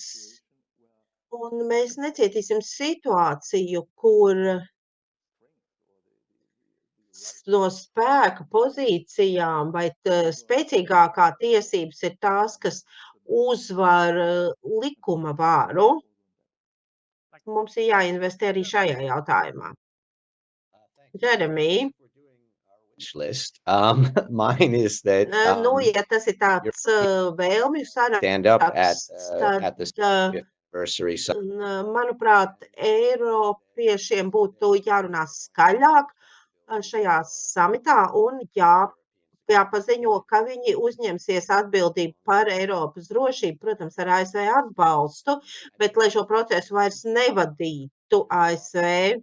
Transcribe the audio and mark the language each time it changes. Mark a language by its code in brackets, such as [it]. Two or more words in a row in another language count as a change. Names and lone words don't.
[lv] Un mēs necietīsim situāciju, kur no spēka pozīcijām vai spēcīgākā tiesības ir tās, kas uzvar likuma vāru. Mums ir jāinvestē arī šajā jautājumā. [en] Jeremy, List. Mine is that [lv] ja tas ir tāds vēlmju [en] stand up at [lv] saraksts, [en] this [lv] tad, [en] anniversary summit. [lv] manuprāt, Eiropiešiem būtu jārunā skaļāk šajā samitā un jāpaziņo, ka viņi uzņemsies atbildību par Eiropas drošību, protams, ar ASV atbalstu, bet lai šo procesu vairs nevadītu ASV.